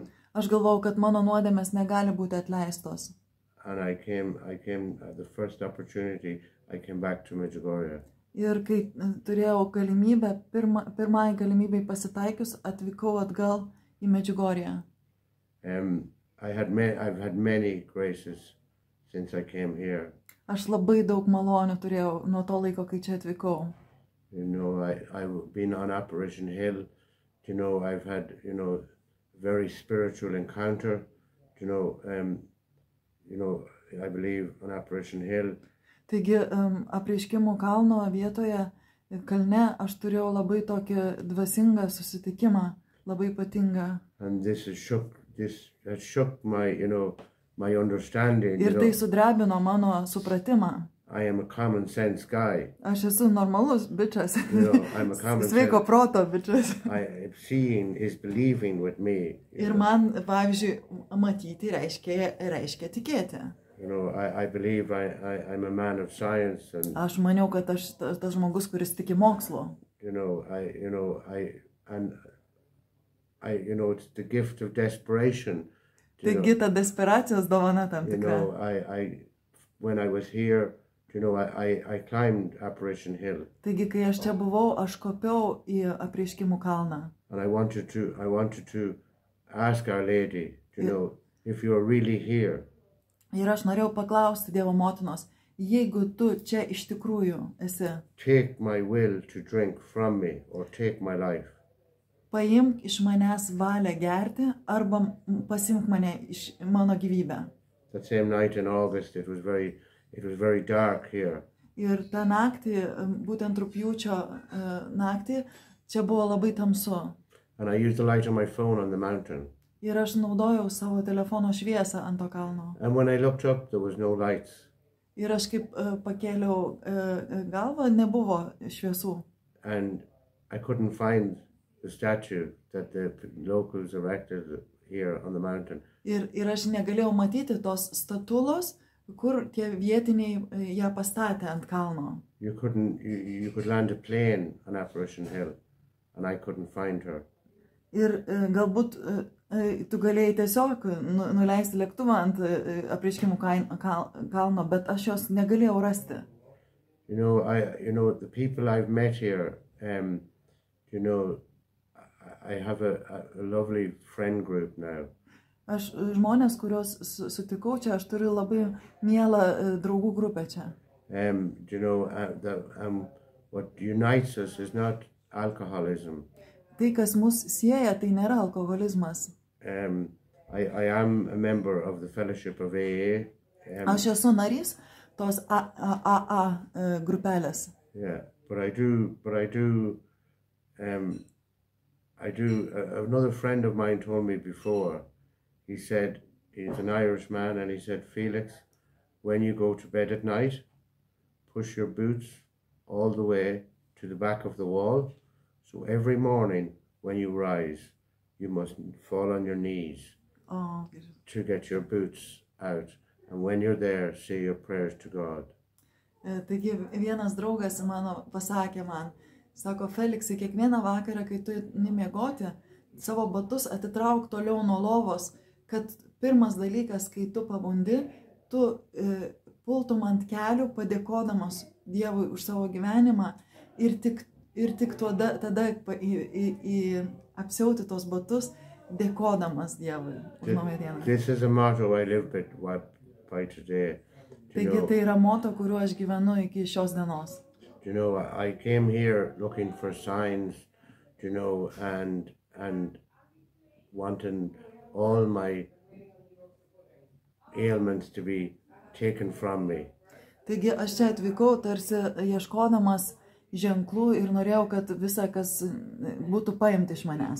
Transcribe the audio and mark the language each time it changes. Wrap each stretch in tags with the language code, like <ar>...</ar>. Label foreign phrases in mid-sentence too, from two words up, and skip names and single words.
<lt>Aš galvojau, kad mano nuodėmės negali būti atleistos.</lt> <en>And I came at the first opportunity, I came back to Medjugorje.</en> <lt>Ir kai turėjau galimybę, pirmai galimybei pasitaikius, atvykau atgal į Medjugorję.</lt> <en>I've had many graces since I came here.</en> <lt>Aš labai daug malonių turėjau nuo to laiko, kai čia atvykau.</lt> <en>You know, I've been on Apparition Hill. You know, I've had, you know, very spiritual encounter. You know, I believe on Apparition Hill.</en> <lt>Taigi, apreiškimų kalno vietoje, kalne, aš turėjau labai tokį dvasingą susitikimą, labai ypatingą.</lt> <en>And this shook my, you know, my understanding.</en> <lt>Ir tai sudrebino mano supratimą.</lt> <en>I am a common sense guy.</en> <lt>Aš esu normalus bičas.</lt> <en>You know, I'm a common</en> <lt>Sveiko proto bičas.</lt> <en>Seeing is believing with me.</en> <lt>Ir man, pavyzdžiui, matyti reiškia tikėti.</lt> <en>You know, I believe I'm a man of science. And,</en> <lt>aš maniau, kad aš tas žmogus, kuris tiki mokslo.</lt> <en>You know, it's the gift of desperation.</en> <lt>Taigi ta desperacijos dovana tam tikra.</lt> <en>You know, when I was here, you know, I climbed Apparition Hill.</en> <lt>Taigi, kai aš čia buvau, aš kopiau į apreiškimų kalną.</lt> <en>And I wanted to ask Our Lady, you know, if you are really here.</en> <lt>Ir aš norėjau paklausti Dievo motinos, jeigu tu čia iš tikrųjų esi.</lt> <en>Take my will to drink from me or take my life.</en> <lt>Paimk iš manęs valią gerti arba pasimk mano gyvybę.</lt> <en>That same night in August, it was very dark here.</en> <lt>Ir tą naktį, būtent rugpjūčio naktį, čia buvo labai tamsu.</lt> <en>And I used the light on my phone on the mountain.</en> <lt>Ir aš naudojau savo telefono šviesą ant to kalno.</lt> <en>And when I looked up, there was no lights.</en> <lt>Ir aš kaip pakėliau galvą, nebuvo šviesų.</lt> <en>And I couldn't find the statue that the locals erected here on the mountain.</en> <lt>Ir aš negalėjau matyti tos statulos, kur tie vietiniai ją pastatė ant kalno.</lt> <en>You could land a plane on Apparition Hill, and I couldn't find her.</en> <lt>Ir galbūt tu galėjai tiesiog nuleisti lėktuvą ant apreiškimų kalno, bet aš jos negalėjau rasti.</lt> <en>You know, the people I've met here, you know, I have a lovely friend group now.</en> <lt>Aš žmonės, kuriuos sutikau čia, aš turiu labai mielą draugų grupę čia.</lt> <en>You know, what unites us is not alcoholism.</en> <lt>Tai, kas mus sieja, tai nėra alkoholizmas.</lt> <en>I am a member of the Fellowship of AA.</en> <lt>Aš esu narys tos AA grupelės.</lt> <en>Yeah, but I do, another friend of mine told me before, he said, he's an Irish man, and he said, Felix, when you go to bed at night, push your boots all the way to the back of the wall. So every morning when you rise, you must fall on your knees to get your boots out. And when you're there, say your prayers to God.</en> <lt>Taigi vienas draugas mano pasakė man, sako, Feliksai, kiekvieną vakarą, kai tu nemiegoti, savo batus atitrauk toliau nuo lovos, kad pirmas dalykas, kai tu pabundi, tu pultum ant kelių, padėkodamas Dievui už savo gyvenimą ir tik tada apsiauti tos batus, dėkodamas Dievui už naują dieną.</lt> <en>This is a motto I live by today.</en> <lt>Taigi tai yra moto, kuriuo aš gyvenu iki šios dienos.</lt> <en>You know, I came here looking for signs, you know, and wanting all my ailments to be taken from me.</en> <lt>Taigi aš čia atvykau tarsi ieškodamas ženklų ir norėjau, kad visa, kas būtų paimti iš manęs.</lt>